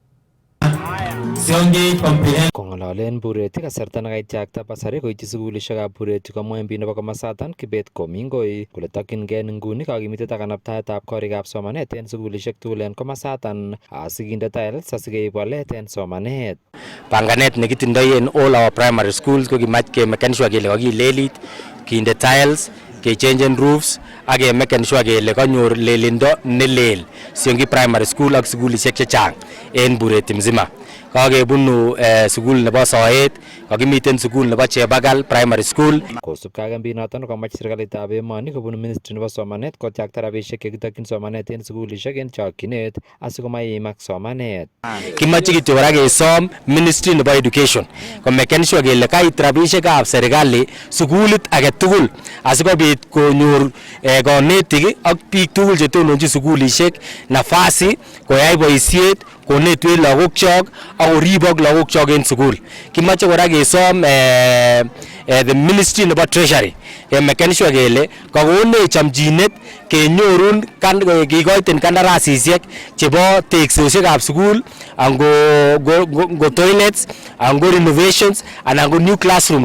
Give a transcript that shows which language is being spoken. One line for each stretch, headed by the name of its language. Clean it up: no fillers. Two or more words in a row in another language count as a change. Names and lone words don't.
Kalenjin: Kong'ololen Bureti kasarta nekaityakta basari koityi sugulishekab Bureti komwa MP nebo komosaton Kibet Komingoi kole tokyingei nguni kakimitet ak kanabtaetab korikab somanet en sugulishek tugul en komosaton asikinde tiles asikeib walet en somanet. Panganet nekitindoi en
English: all our primary schools
Kalenjin: ko kimach kemeken sure kele kakilelit, kinde tiles, kechangen roofs ak kemeken sure kele kanyor lelindo nelel Siongi primary school ak sugulishek chechang en Bureti mzima. kakebunu sukul nebo Soet, kakimiten sukul nebo Chebagal Primary School. Kosubkei ak mbinoton komach serikalitab emoni kobun Ministry nebo somanet kotyakta rabisiek chekitokyin somanet en sukulishek en chokchinet asikomaimak somanet. Kimache kityo kora kesom Ministry nebo Education komeken sure kele kait rabisiekab serikali sukulit age tugul asikobit konyor konetik ak biik tugul chetononjin sukulishek nafasi koyai boisiet konetwech lagokchok ak koribok lagokchok en sukul. Kimache kora kesom
English: the Ministry
Kalenjin: nebo Treasury kemeken sure kele kakonech chamchinet kenyorun kikoiten kandarasisiek chebo teksosiekab sukul ango toilets ango renovations anan ko
English: new classrooms.